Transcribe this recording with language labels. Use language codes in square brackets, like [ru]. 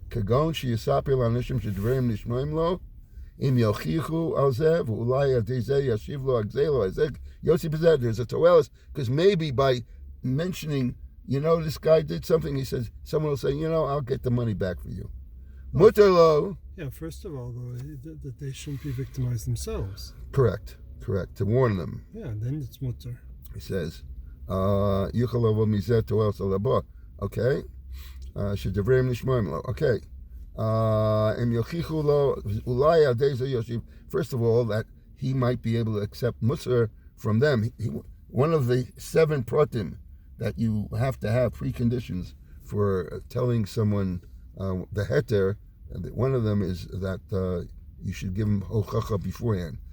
[he] כגון שיספר לאנשים שדברים נשמעים לו, אם יוכיחו על זה, ואולי על ידי זה ישיב לו הגזל או ההיזק, יוציא בזה, [en] there's a תועלת, because maybe by mentioning, this guy did something, he says, someone will say, I'll get the money back for you. [he] מותר לו. [en] Yeah, first of all, though, that they shouldn't be victimized themselves. Correct, to warn them. Yeah, then it's mutter. He says, [he] יוכל לבוא מזה תועלת על הבא, okay? שדברים נשמעים לו, okay. אם יוכיחו לו, אולי על ידי זה ישיב, [en] first of all, that he might be able to accept musar from them. One of the 7 pratim that you have to have preconditions for telling someone the heter, and one of them is that you should give them hochacha beforehand.